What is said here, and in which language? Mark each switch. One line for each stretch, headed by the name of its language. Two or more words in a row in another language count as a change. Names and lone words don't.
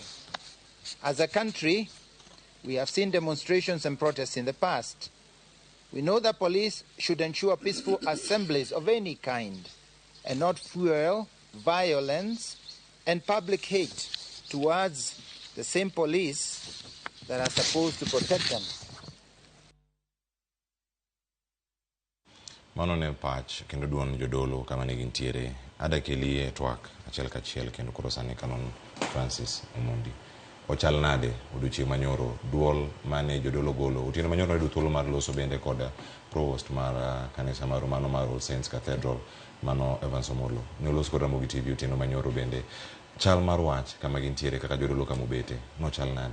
English: As a country, we have seen demonstrations and protests in the past. We know that police should ensure peaceful assemblies of any kind and not fuel violence and public hate towards the same police that are supposed to protect them.
Luo (Kenya and Tanzania): Mano ne pach kendo duon jodolo kama ne gintiere adakelie twak achiel kachiel kendo koro sani Canon Francis Omondi. Ochal nade odiochieng' manyoro duol mane jodolo golo otieno manyoro ne thuolo mar loso bende kod provost mar kanisa mar mano mar All Saints Cathedral mano Evans Omolo ne oloso kod Ramogi TV otieno manyoro bende chal mar wach kama gintiere kaka jodolo kama obete no chal nade.